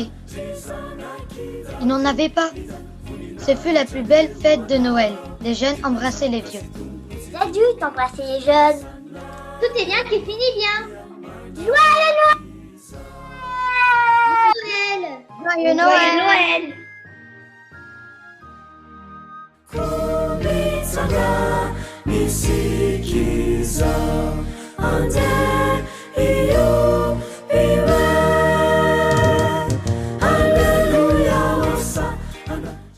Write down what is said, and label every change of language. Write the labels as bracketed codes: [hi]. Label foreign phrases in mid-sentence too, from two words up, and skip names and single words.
[fr] Il n'en avait pas. Ce fut la plus belle fête de Noël. Les jeunes embrassaient les vieux. Les adultes embrassaient les jeunes. Tout est bien qui finit bien. Joyeux Noël! Joyeux Noël! Noël! Kubitsaga nisikiza ande iyo iwe Alleluia Hosanna.